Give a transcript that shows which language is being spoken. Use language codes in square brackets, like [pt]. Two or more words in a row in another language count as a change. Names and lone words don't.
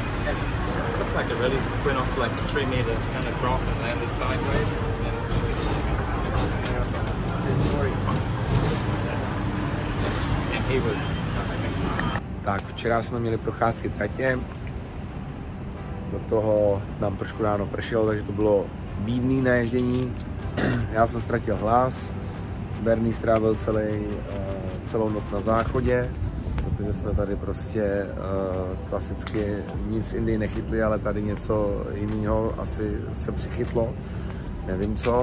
[en] Like a really went off like 3 meter kind of drop and landed sideways. [cs] Tak včera jsme měli procházky tratě, do toho nám trošku ráno pršelo, takže to bylo bídný naježdění. Já jsem ztratil hlas, Bernie strávil celou noc na záchodě, protože jsme tady prostě klasicky nic v Indii nechytli, ale tady něco jiného asi se přichytlo, nevím co.